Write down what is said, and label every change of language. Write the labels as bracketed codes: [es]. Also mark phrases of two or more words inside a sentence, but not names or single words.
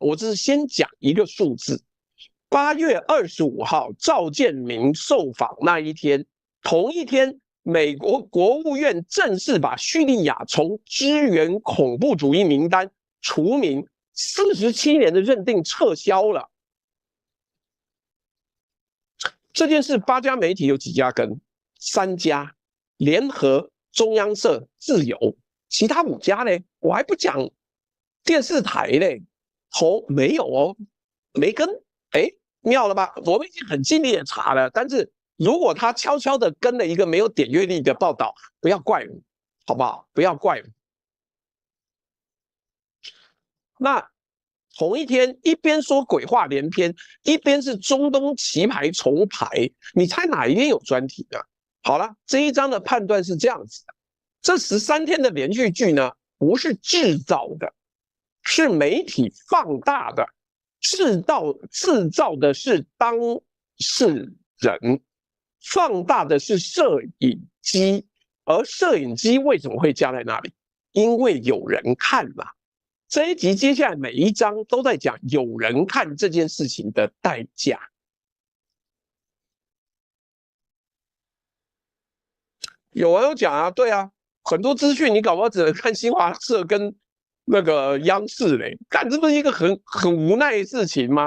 [zh] 我只是先講一個數字：8月25號趙建明受訪那一天，同一天，美國國務院正式把敘利亞從支援恐怖主義名單除名，47年的認定撤銷了。這件事8家媒體有幾家跟？3家：聯合、中央社、自由。其他5家呢？我還不講電視台嘞，沒有哦，沒跟。妙了吧？我們已經很盡力的查了，但是如果他悄悄的跟了一個沒有點閱率的報道，不要怪我，好不好？不要怪我。那同一天，一邊說鬼話連篇，一邊是中東棋牌重排，你猜哪一邊有專題呢？好了，這一章的判斷是這樣子的：這13天的連續劇呢，不是製造的，是媒體放大的。制造的是當事人，放大的是攝影機，而攝影機為什麼會架在那裡？因為有人看嘛。這一集接下來每一章都在講有人看這件事情的代價。有網友講啊，對啊，很多資訊你搞不好只能看新華社跟那個央視嘞，幹，這不是一個很無奈的事情嗎？